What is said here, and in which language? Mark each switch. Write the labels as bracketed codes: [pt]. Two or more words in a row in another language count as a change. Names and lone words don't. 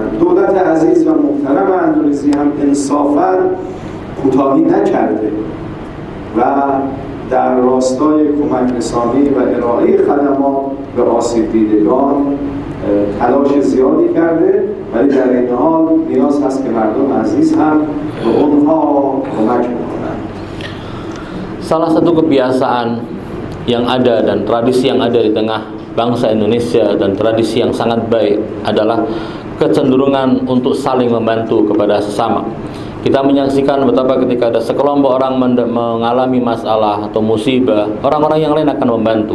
[fa] دولت عزیز و محترم اندونزی هم انصافاً کوتاهی نکرده و در راستای کمک رسانی و ارائه خدمات به آسیب دیدگان تلاش زیادی کرده، ولی در این حال نیاز هست که مردم عزیز هم به اونها کمک بکنند. [id] Salah satu kebiasaan yang ada dan tradisi yang ada di tengah bangsa Indonesia dan tradisi yang sangat baik adalah kecenderungan untuk saling membantu kepada sesama. Kita menyaksikan betapa ketika ada sekelompok orang mengalami masalah atau musibah, orang-orang yang lain akan membantu.